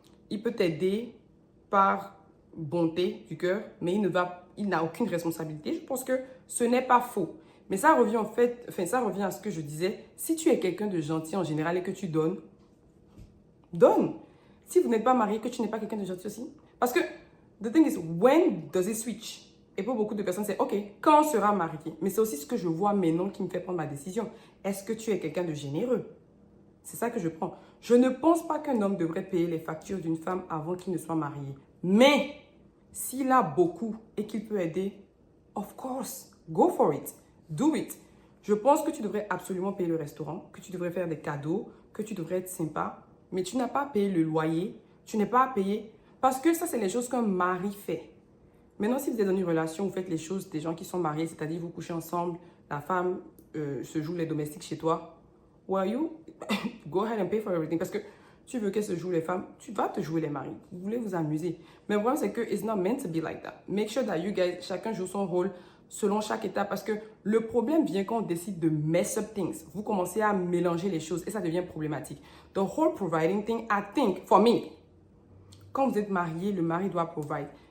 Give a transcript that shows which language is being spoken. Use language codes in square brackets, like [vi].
[fr] Il peut t'aider par bonté du cœur, mais il n'a aucune responsabilité. Je pense que ce n'est pas faux. Mais ça revient ça revient à ce que je disais. Si tu es quelqu'un de gentil en général et que tu donnes, donne. Si vous n'êtes pas marié, que tu n'es pas quelqu'un de gentil aussi. Parce que, [en] the thing is, when does it switch? [fr] Et pour beaucoup de personnes, c'est OK, quand on sera marié? Mais c'est aussi ce que je vois maintenant qui me fait prendre ma décision. Est-ce que tu es quelqu'un de généreux? C'est ça que je prends. Je ne pense pas qu'un homme devrait payer les factures d'une femme avant qu'il ne soit marié. Mais, s'il a beaucoup et qu'il peut aider, [en] of course, go for it. Do it. [fr] Je pense que tu devrais absolument payer le restaurant, que tu devrais faire des cadeaux, que tu devrais être sympa. Mais tu n'as pas à payer le loyer. Tu n'es pas à payer. Parce que ça, c'est les choses qu'un mari fait. Maintenant, si vous êtes dans une relation, vous faites les choses des gens qui sont mariés, c'est-à-dire vous couchez ensemble, la femme se joue les domestiques chez toi. [en] Well, you go ahead and pay for everything. [fr] Parce que tu veux qu'elle se joue les femmes, tu vas te jouer les maris. Vous voulez vous amuser. Mais le problème, c'est que [en] it's not meant to be like that. Make sure that you guys, [fr] chacun joue son rôle selon chaque étape. Parce que le problème vient quand on décide de [en] mess up things. [fr] Vous commencez à mélanger les choses et ça devient problématique. [en] The whole providing thing, I think, for me, [fr] quand vous êtes marié, le mari doit [en] provide.